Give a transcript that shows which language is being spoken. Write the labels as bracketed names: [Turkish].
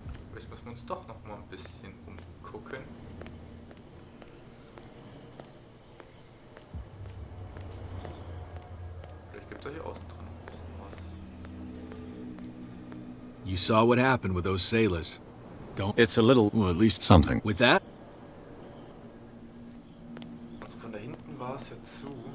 [German] Vielleicht müssen wir uns doch noch mal ein bisschen umgucken. Vielleicht gibt es hier außen dran ein bisschen was. [English] You saw what happened with those sailors. Don't... It's a little... Well, at least... something. With that? [German] Also von da hinten war es ja zu.